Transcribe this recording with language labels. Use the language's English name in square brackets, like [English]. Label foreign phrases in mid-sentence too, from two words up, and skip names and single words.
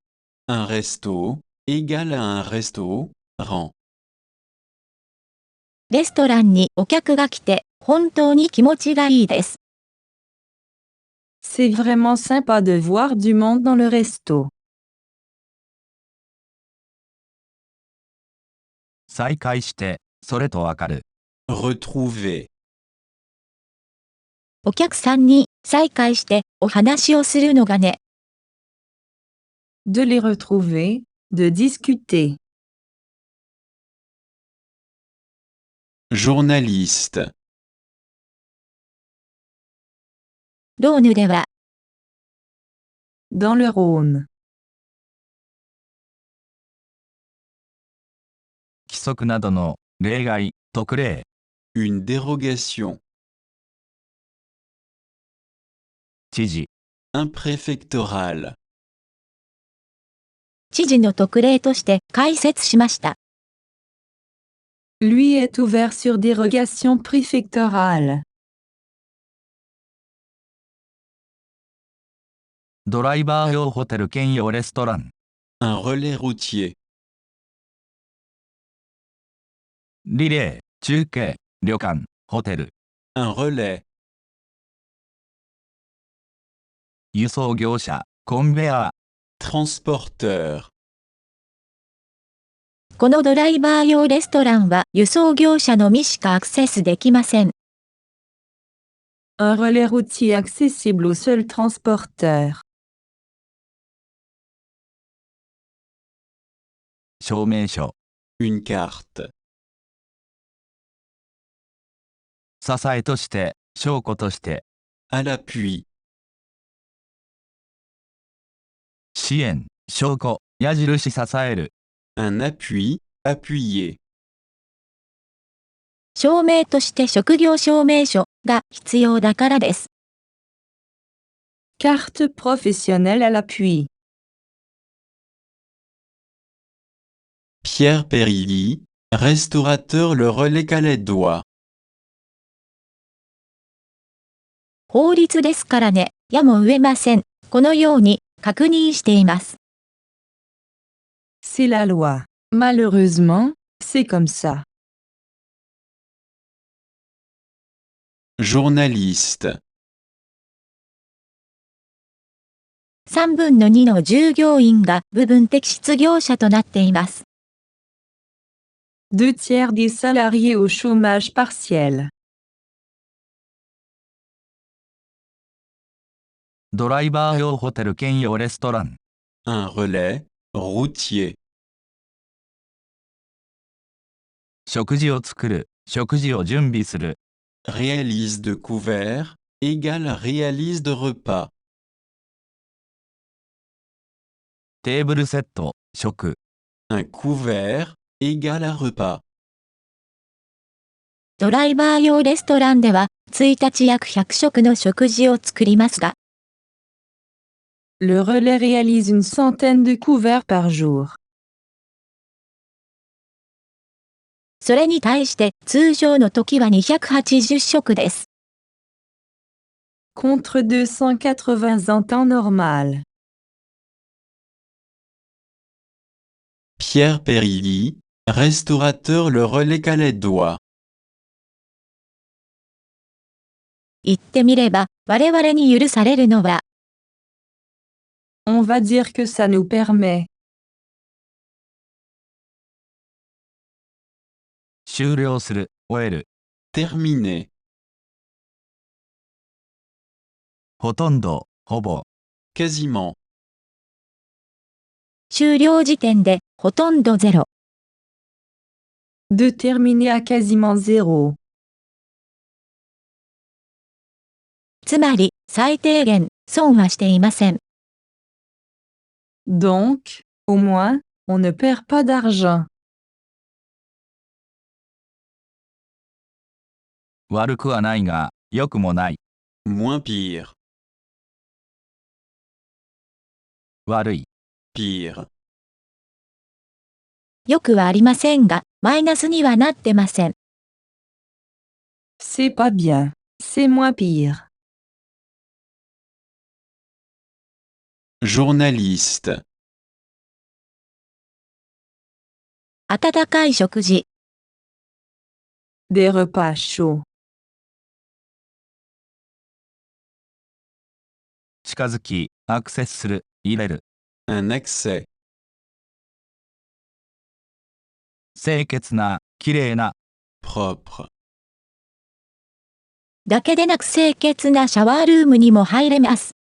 [French] un resto, égal à un restaurant, [Japanese] レストランにお客が来て本当に気持ちがいいです。 [French] C'est vraiment sympa de voir du monde dans le resto. [Japanese] 再会して、それとわかる。 [French] retrouver, [Japanese] お客さんに再会してお話をするのがね。 [French] De les retrouver, de discuter. journaliste, [Japanese] ローヌでは、 [French] Dans le Rhône. [Japanese] 規則などの、例外、特例。 [French] une dérogation, [Japanese] 知事、 [French] un préfectoral, [Japanese] 知事の特例として解説しました。 [French] Lui est ouvert sur dérogation préfectorale. [Japanese] ドライバー用ホテル兼用レストラン。 [French] un relais routier, [Japanese] リレー、中継、旅館、ホテル。 [French] un relais, [Japanese] 輸送業者、コンベア。 [French] transporteur, [Japanese] このドライバー用レストランは輸送業者のみしかアクセスできません。 [French] Un relais routier accessible aux seuls transporteurs. [Japanese] 証明書。 [French] une carte, [Japanese] 支えとして、証拠として。 [French] à l'appui, [Japanese] 支援、証拠、矢印支える。 [French] un appui, appuyer, [Japanese] 証明として職業証明書が必要だからです。 [French] Carte professionnelle à l'appui. Pierre Périlly, restaurateur Le Relais Calédois, [Japanese] 法律ですからね、やも植えません。このように確認しています。 [French] C'est la loi. Malheureusement, c'est comme ça. journaliste, [Japanese] 3 分の2の従業員が部分的失業者となっています。 [French] 2 tiers des salariés au chômage partiel. [Japanese] ドライバー用ホテル兼用レストラン。 [French] un relais, routier, [Japanese] 食事を作る、食事を準備する。 [French] réalise de couvert, égale réalise de repas, [Japanese] テーブルセット、食。 [French] un couvert, égale à repas, [Japanese] ドライバー用レストランでは1日約100食の食事を作りますが、 [French] Le relais réalise une centaine de couverts par jour. [Japanese] それに対して通常の時は280食です。 [French] Contre 280 en temps normal. Pierre Périlly, restaurateur Le Relais Calédois. [Japanese] 言ってみれば、我々に許されるのは、 [French] On va dire que ça nous permet. [Japanese] 終了する、終える。 [French] terminer, [Japanese] ほとんど、ほぼ。 [French] quasiment, [Japanese] 終了時点で、ほとんどゼロ。 [French] De terminer à quasiment zéro. [Japanese] つまり、最低限、損はしていません。 [French] Donc, au moins, on ne perd pas d'argent. [Japanese] 悪くはないが、良くもない。 [French] moins pire, [Japanese] 悪い。 [French] pire, [Japanese] よくはありませんが、マイナスにはなってません。 [French] C'est pas bien. C'est moins pire. journaliste, [Japanese] 温かい食事、 [French] Des repas chauds. [Japanese] 近づき、アクセスする、入れる。 [French] un accès, [Japanese] 清潔な、きれいな。 [French] propre, [Japanese] だけでなく清潔なシャワールームにも入れます。